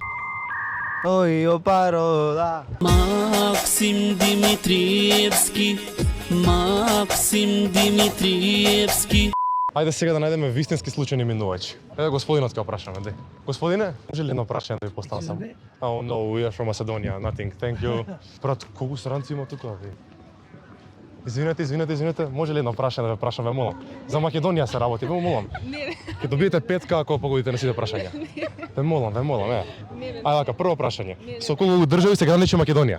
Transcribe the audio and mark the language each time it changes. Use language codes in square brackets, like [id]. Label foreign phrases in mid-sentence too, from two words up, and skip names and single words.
[mk] ој о парола. Максим Димитриевски, Максим Димитриевски. Ајде сега да најдеме вистински случајни минувачи. Еве господинот ќе прашаме, де. Господине, може ли едно прашање да ви поставам само? [en] Oh no, we are from Macedonia, nothing, thank you. [mk] Брат, колку странци има тука, бе? Извинете, може ли едно прашање да ве прашам, ве молам? За Македонија се работи, ве молам. Не. Ќе добиете 5 ако погодите на сите прашања. Ве молам, Не. Ајде така, прво прашање. Со колку држави се граничи Македонија?